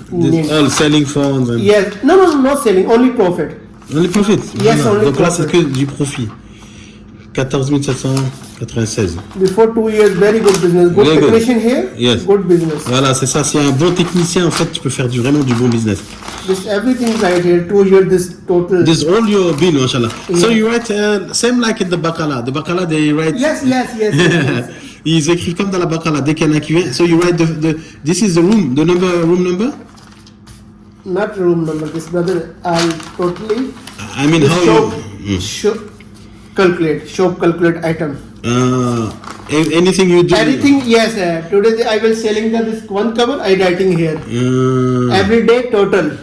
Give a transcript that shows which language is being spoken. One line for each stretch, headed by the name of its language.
English: This all selling phones and Yes, no, not selling, only profit. only profit. Yes,
French: Voilà.
English: only
French: Donc là, c'est
English: profit.
French: que du profit. 14 796.
English: Before 2 years, very good business. Good Very good. technician here. Yes. Good business.
French: Voilà, c'est ça. Si un bon technicien, en fait, tu peux faire vraiment du bon business.
English: This everything right here. 2 years, this total. This all your bill, mashallah. So Yeah. you write same like in the Baqala. The Baqala they write. Yes.
French: Ils écrivent comme dans la Baqala. Dès qu'il y en a qui vient. So you write this is the room number.
English: Not room number. This brother, I'll totally. I mean This how shop calculate item. anything you do. Anything, yes. Today I will selling this one cover. I writing here. Every day total.